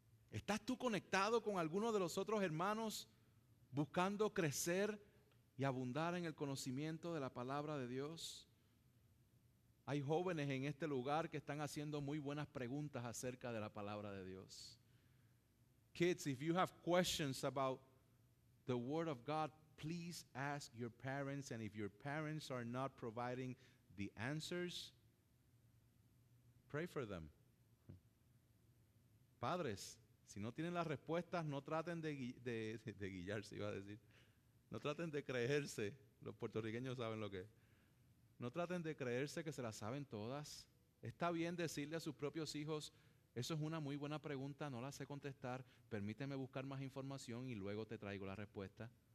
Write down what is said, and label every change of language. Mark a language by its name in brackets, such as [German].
[Spanish] ¿Estás tú conectado con alguno de los otros hermanos buscando crecer y abundar en el conocimiento de la palabra de Dios. Hay jóvenes en este lugar que están haciendo muy buenas preguntas acerca de la palabra de Dios. [English] Kids, if you have questions about the Word of God, please ask your parents. And if your parents are not providing the answers, pray for them. [Spanish] Padres, si no tienen las respuestas, no traten de guiarse, iba a decir. No traten de creerse. Los puertorriqueños saben lo que es. No traten de creerse que se las saben todas. Está bien decirle a sus propios hijos, eso es una muy buena pregunta, no la sé contestar, permíteme buscar más información y luego te traigo la respuesta.